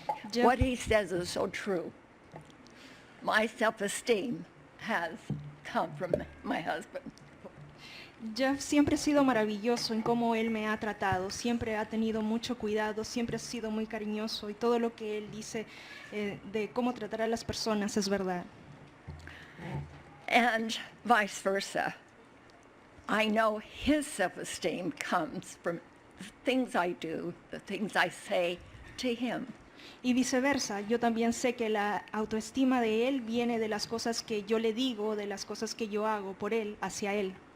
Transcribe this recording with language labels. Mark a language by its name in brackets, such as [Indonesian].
[English] Jeff- What he says is so true. My self-esteem has come from my husband. [Spanish] Jeff siempre ha sido maravilloso en cómo él me ha tratado, siempre ha tenido mucho cuidado, siempre ha sido muy cariñoso y todo lo que él dice de cómo tratar a las personas es verdad. [English] And vice versa. I know his self-esteem comes from the things I do, the things I say to him. [Spanish] Y viceversa, yo también sé que la autoestima de él viene de las cosas que yo le digo, de las cosas que yo hago por él, hacia él.